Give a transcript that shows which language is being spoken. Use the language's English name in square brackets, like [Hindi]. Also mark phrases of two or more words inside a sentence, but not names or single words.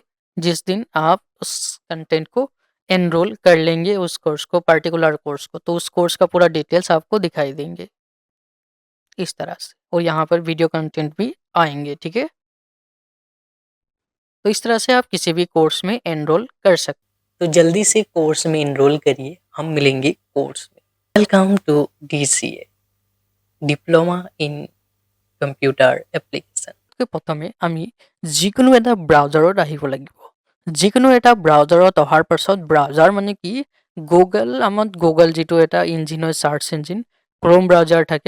[Hindi] जिस दिन आप उस कंटेंट को एनरोल कर लेंगे, उस कोर्स को, [English] particular course [Hindi] को, तो उस कोर्स का पूरा डिटेल्स आपको दिखाई देंगे इस तरह से। और यहाँ पर वीडियो कंटेंट भी आएंगे। ठीक है, तो इस तरह से आप किसी भी कोर्स में एनरोल कर सकते। तो जल्दी से कोर्स में एनरोल करिए, हम मिलेंगे कोर्स में। [English] welcome to DCA, Diploma in Computer Application. [Assamese] প্ৰথমে আমি যিকোনো এটা ব্ৰাউজাৰত আহিব লাগিব। যিকোনো এটা ব্ৰাউজাৰত অহাৰ পাছত, ব্ৰাউজাৰ মানে কি, গুগল যিটো এটা ইঞ্জিন হয়, [English] search engine, [Assamese] ক্ৰোম ব্ৰাউজাৰ থাকে।